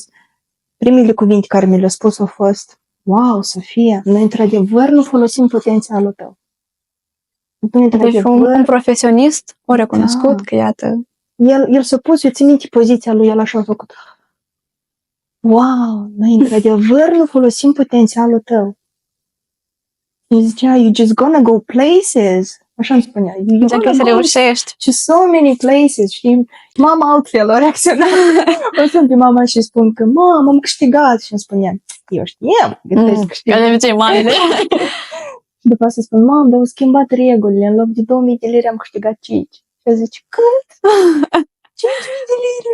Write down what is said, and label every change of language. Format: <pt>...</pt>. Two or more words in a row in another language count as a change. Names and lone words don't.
<ro>Primele cuvinte care mi le-a spus au fost: wow, Sofia, noi într-adevăr nu folosim potențialul tău. Deci un profesionist o recunoscut că iată... El s-a pus, eu țin minte poziția lui, el așa a făcut: wow, noi într-adevăr nu folosim potențialul tău. Și zicea:</ro> <en>you just gonna go places.</en> <ro>Așa îmi spunea. Zice că să reușești.</ro> <en>Și so many places,</en> <ro>știi? Mama altfel a reacționat. O sun pe mama și spun că: mama, am câștigat. Și îmi spunea: eu știam că trebuie să câștigi. Eu de ce mare. Și după asta spun: mamă, dar au schimbat regulile. În loc de 2000 de lire am câștigat 5. Și eu zice: cât? 5.000 de lire.</ro>